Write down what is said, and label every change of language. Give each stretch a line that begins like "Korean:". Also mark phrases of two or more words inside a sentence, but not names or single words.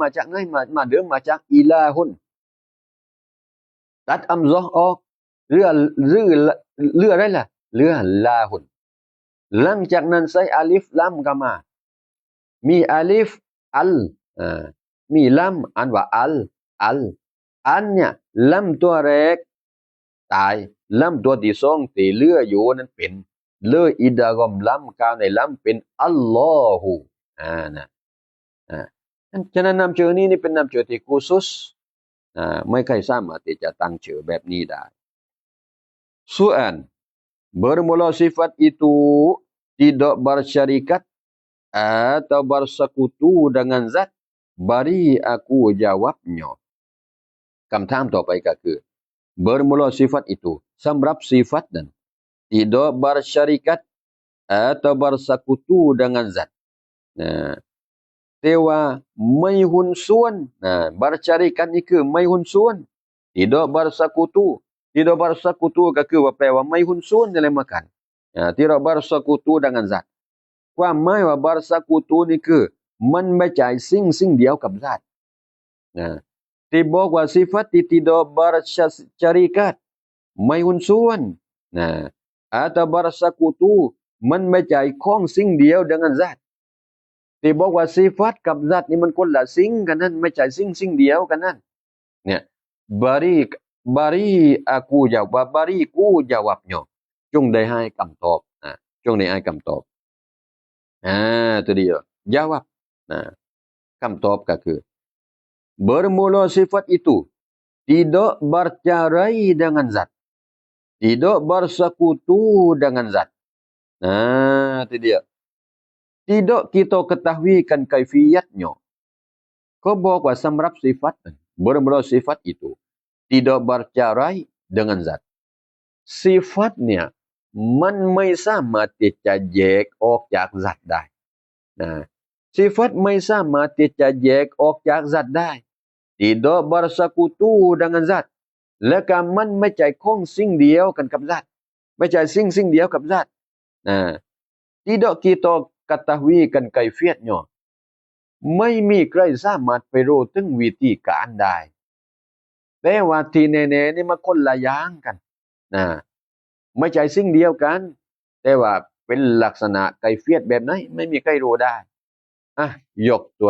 Thai: มาจากไหนมาเดิมมาจากอิลาฮุนตัดอัมซอออกเรือเรือเรืออะไรล่ะเรือลาฮุนหลังจากนั้นใส่อาลิฟลามก็มามีอาลิฟอัลมีลามอ่านว่าอัลเนี่ยลามตัวแรกตายลามตัวที่สองที่เหลืออยู่นั้นเป็นเลยอิดะกอมลามกาวในลามเป็น อัลลอฮุนะฉะนั้นนามชื่อนี้นี่เป็นนามชื่อที่กุซุสไม่ใครสามารถที่จะตั้งชื่อแบบนี้ได้ส่วน
Malay: bermula sifat itu tidak bersyarikat atau bersekutu dengan zat bari aku jawabnya
Thai: คำถามต่อไปก็คือ
Malay: bermula sifat itu
Thai: สำหรับ sifat นั้น
Malay: tidak bersyarikat atau bersekutu dengan zat
Thai: นะแต่ว่าไม่หุ้น ส่วนbersyarikat นี่คือไม่หุ้นส่วน
Malay: tidak bersekutu tidak bersekutu
Thai: ก็คือว่าแปลว่าไม่หุ้นส่วน อะไรมากัน
Malay: tidak bersekutu dengan zat
Thai: ความหมายว่า bersekutu นี่คือมันไม่ใช่สิ่งเดียวกับ zat ที่บอกว่า sifat ที่
Malay: tidak bersyarikat
Thai: ไม่หุ้นส่วน
Malay: atau bersekutu
Thai: มันไม่ใช่ของสิ่งเดียว
Malay: dengan zat
Thai: ที่บอกว่า sifat กับ zat นี่มันคนละสิ่งกันนั่นไม่ใช่สิ่งเดียวกันนั่นเนี่ย
Malay: bari aku jawab bariku jawabnya
Thai: จงได้ให้คำตอบจงได้ให้คำตอบตัวเดียว
Malay: jawab
Thai: คำตอบก็คือ
Malay: bermula sifat itu tidak bercerai dengan zat tidak bersekutu dengan zat itu dia tidak kita ketahuikan kaifiyatnya
Thai: เขาบอกว่าสำหรับ sifat
Malay: bermula sifat itu tidak bercerai dengan zat
Thai: sifat เนี่ยมันไม่สามารถที่จะแยกออกจาก zat ได้ sifat ไม่สามารถที่จะแยกออกจาก zat ได้
Malay: tidak bersekutu dengan zat
Thai: และก็มันไม่ใช่ของสิ่งเดียวกันกับ zat ไม่ใช่สิ่งเดียวกับ zat
Malay: tidak kita ketahuikan kaifiyatnya
Thai: ไม่มีใครสามารถไปรู้ถึงวิ ธีการได้แต่ว่าที่แน่ๆนี่มันคนละอย่างกันไม่ใช่สิ่งเดียวกันแต่ว่าเป็นลักษณะไกเฟียตแบบไหนไม่มีใครรู้ได้ยกตัว